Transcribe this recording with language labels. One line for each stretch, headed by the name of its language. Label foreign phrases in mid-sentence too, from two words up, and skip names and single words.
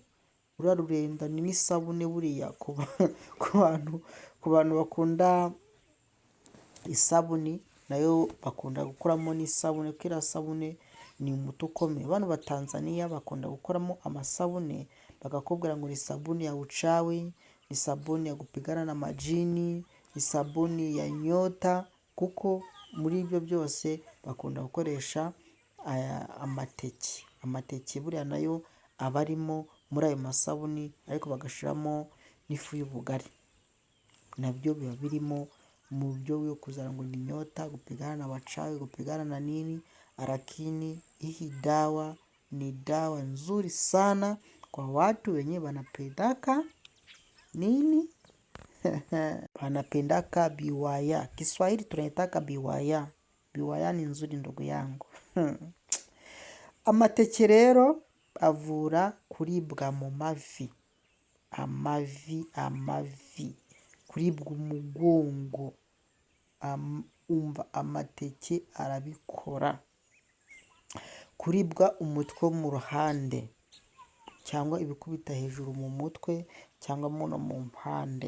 Kinyarwanda: Ruriya rurenda ni n'isabune buriya ku bantu bakunda isabuni, nayo bakunda gukoramo n'isabune, kuko iriya sabune ni umuti ukomeye. Abantu ba Tanzania bakunda gukoramo amasabune, bakakubwira ngo
Swahili: ni sabuni ya uchawi, ni sabuni ya kupigana na majini, ni sabuni ya nyota,
Kinyarwanda: kuko muri ibyo byose bakunda gukoresha amateke buriya nayo aba arimo muri ayo masabuni, ariko bagashyiramo n'ifu y'ubugari nabyo biba birimo mu buryo bwo kuzana ngo ni nyota,
Swahili: kupigana na wachawi, kupigana na nini, lakini hii dawa ni dawa nzuri sana kwa watu wenye wanapendaka nini wanapendaka biwaya. Kiswahili tunaitaka biwaya. Biwaya ni nzuri ndugu yangu.
Kinyarwanda: Amateke rero avura kuribwa mu mavi. Amavi. Kuribwa umugongo. Umva amateke arabikora. Kuribwa umutwe mu ruhande cyangwa ibikubita hejuru mu mutwe cyangwa muno mu mpande.